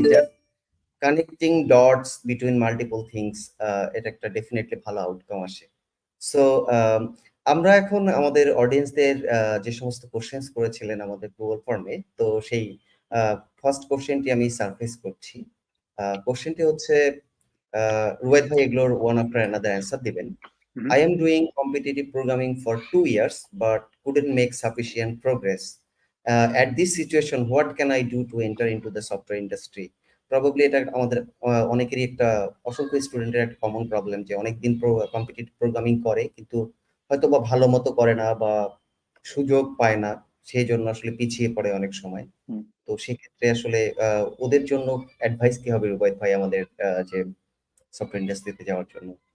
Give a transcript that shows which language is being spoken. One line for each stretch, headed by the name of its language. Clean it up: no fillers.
English: Just connecting dots between multiple things,
Bangla: এটা একটা definitely ভালো আউটকাম আসে। সো আমরা এখন আমাদের অডিয়েন্সদের যে সমস্ত কোশ্চেন্স করেছিলেন আমাদের গুগল ফর্মে, তো সেই ফার্স্ট কোশ্চেনটি আমি সারফেস করছি। কোশ্চেনটি হচ্ছে, রুবায়েত ভাই এগুলোর ওয়ান আফটার অ্যানাদার অ্যান্সার দিবেন।
English: I am doing competitive programming for 2 years but couldn't make sufficient progress. At this situation, what can I do to enter into the software industry?
Bangla: Probably এটা আমাদের অনেকেরই একটা, অসংখ্য স্টুডেন্টের একটা কমন প্রবলেম যে অনেকদিন কম্পিটিটিভ প্রোগ্রামিং করে কিন্তু হয়তো বা ভালো মতো করে না বা সুযোগ পায় না, সেই জন্য আসলে পিছিয়ে পড়ে অনেক সময়। তো সেক্ষেত্রে আসলে ওদের জন্য অ্যাডভাইস কি হবে রুবায়েত ভাই আমাদের যে সফটওয়্যার ইন্ডাস্ট্রিতে যাওয়ার জন্য?